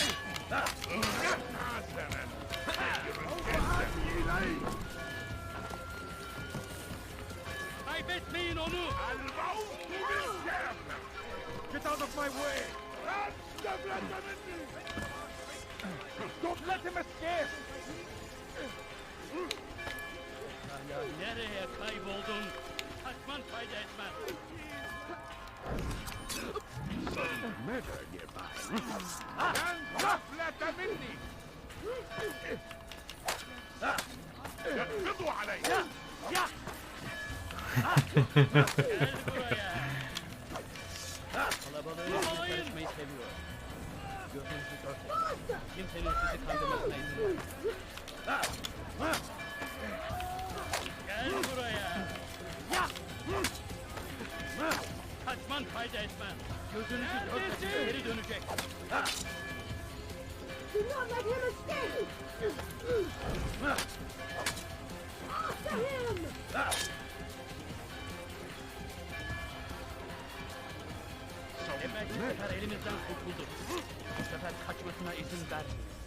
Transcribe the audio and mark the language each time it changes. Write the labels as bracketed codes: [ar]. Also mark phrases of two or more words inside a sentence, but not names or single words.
[tr] Kaybetmeyin onu. [ar] الموت بالجنة. [en] Get out of my way! [ar] تفلت مني. [en] Don't let him escape. [tr] Ya nereye kayboldun? Kaçman fayda etmez. [ar] ماذا يفعل؟ لن تفلت مني. [tr] Kalabalığın içine karışmayı seviyor. Gözünüzü dörtleyin. Kimsenin sizi kandırmasına izin vermeyin. Gel buraya. Kaçman fayda etmez. Gözünüzü dörtleyin. Geri dönecek. [en] Do not let him escape! After him! [tr] Demek bu sefer elimizden kurtulduk. Bu sefer kaçmasına izin vermeyin.